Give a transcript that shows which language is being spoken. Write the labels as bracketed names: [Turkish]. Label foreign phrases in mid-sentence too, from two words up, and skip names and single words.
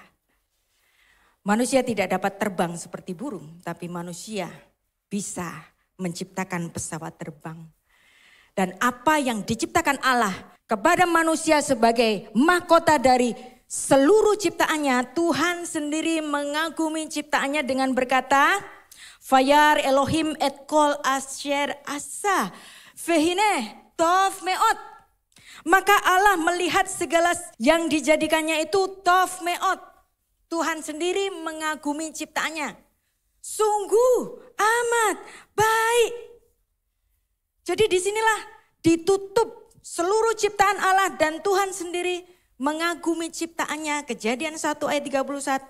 [Indonesian] Manusia tidak dapat terbang seperti burung, tapi manusia bisa menciptakan pesawat terbang. Dan apa yang diciptakan Allah kepada manusia sebagai mahkota dari seluruh ciptaannya, Tuhan sendiri mengagumi ciptaannya dengan berkata, [Hebrew] וירא אלהים את כל אשר עשה, והנה טוב מאד. [Indonesian] Maka Allah melihat segala yang dijadikannya itu [Hebrew] טוב מאד. [Indonesian] Tuhan sendiri mengagumi ciptaannya. Sungguh amat baik. Jadi disinilah ditutup seluruh ciptaan Allah dan Tuhan sendiri mengagumi ciptaannya. Kejadian 1 ayat 31.